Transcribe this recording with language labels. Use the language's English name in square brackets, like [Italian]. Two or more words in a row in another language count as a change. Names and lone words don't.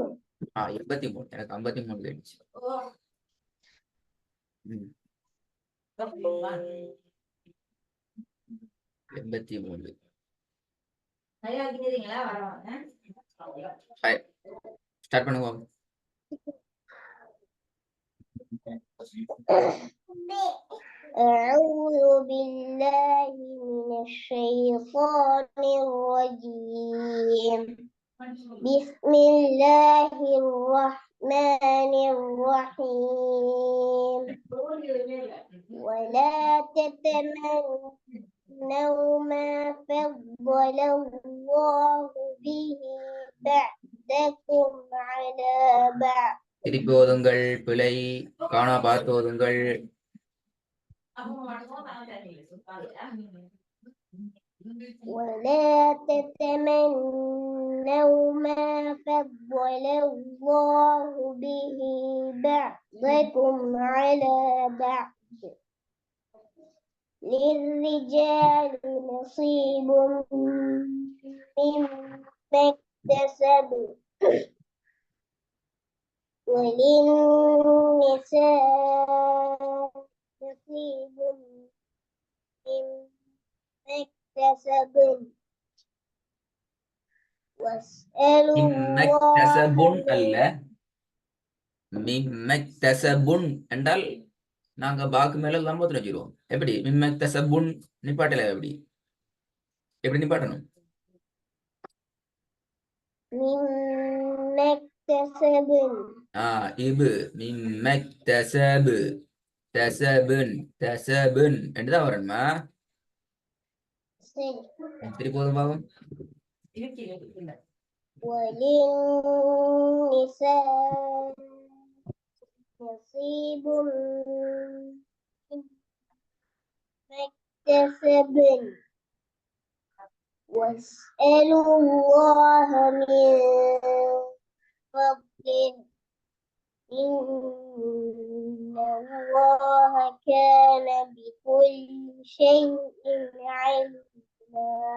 [Tamil] 83. எனக்கு 53 தெரிஞ்சு. 83. ஸ்டார்ட் பண்ணுவோம். [Arabic] أعوذ بالله من الشيطان الرجيم. بسم الله الرحمن الرحيم. ولا تتمنوا ما فضل الله به بعضكم على بعض. [Tamil] திருப்பி ஓதுங்கள். பிழை காணா பார்த்து ஓதுங்கள். [Arabic] ولا تتمنوا ما فضل الله به بعضكم على بعض. للرجال نصيب مما اكتسبوا وللنساء نصيب مما اكتسبن واسألوا [Tamil] மிம்மக்தஸபுன் அல்ல, மிம்மக்தஸபுன் என்றால் நாங்க பாக்கு மேல லம்பத்துல வச்சிருவோம். எப்படி மிம்மக்தஸபுன் நிப்பாட்டல? எப்படி நிப்பாட்டணும்? [Arabic] مما [Tamil] இபு மிம்மக்தஸபு தஸபுன் தஸபுன் என்றுதான் வரணுமா? திருப்பி போதும் பாவம். [Arabic] وللنساء نصيب مما اكتسبن واسألوا الله من فضله إن الله كان بكل شيء عليما.